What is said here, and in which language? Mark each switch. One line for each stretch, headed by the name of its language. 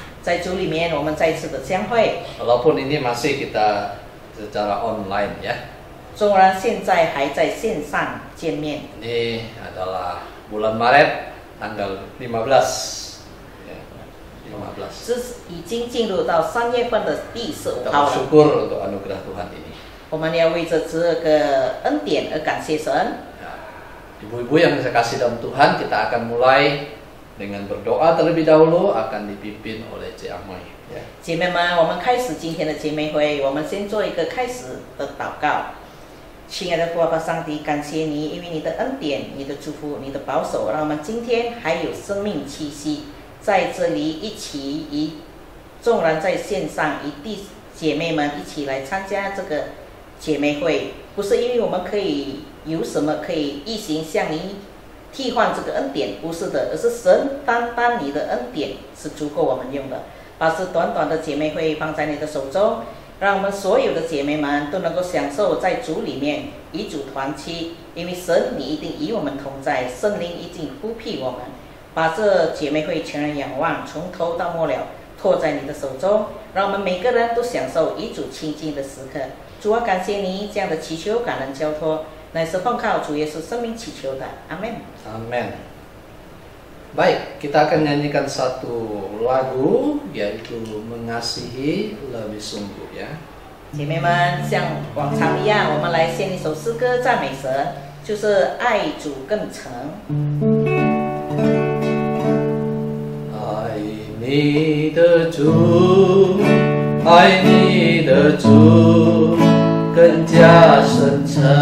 Chinese: 在主里面，我们再次的相会。
Indonesian: Walaupun ini masih kita secara online ya.
Chinese: 纵然现在还在线上见面。
Indonesian: Ini adalah bulan Maret tanggal 15. Ya, 15.
Chinese: 这是已经进入到3月份的第15
Indonesian: Kita
Chinese: 号了。
Indonesian: bersyukur untuk anugerah Tuhan ini.
Chinese: 我们要为着这个恩典而感谢神。
Indonesian: Ibu-ibu yang saya kasih dalam Tuhan, kita akan mulai dengan berdoa terlebih dahulu, akan dipimpin oleh Cik Amoy. Ya.
Chinese: 姐妹们，我们开始今天的姐妹会，我们先做一个开始的祷告。亲爱的父爸爸上帝，感谢你，因为你的恩典、你的祝福、你的保守，让我们今天还有生命气息，在这里一起纵然在线上弟姐妹们一起来参加这个姐妹会，不是因为我们可以有什么可以一行向你替换这个恩典，不是的，而是神单单你的恩典是足够我们用的。把这短短的姐妹会放在你的手中，让我们所有的姐妹们都能够享受在主里面与主团契，因为神你一定与我们同在，圣灵一定呼庇我们。把这姐妹会全然仰望，从头到末了托在你的手中，让我们每个人都享受与主亲近的时刻。主啊，感谢你这样的祈求感恩交托，乃是奉靠主耶稣生命祈求的，阿门。
Indonesian: Amin. Baik, kita akan nyanyikan satu lagu, yaitu Mengasihi Lebih Sungguh ya.
Chinese: 姐妹们，像往常一样，我们来献一首诗歌赞美神，就是爱主更诚。爱你的主，爱你的主，更加深沉。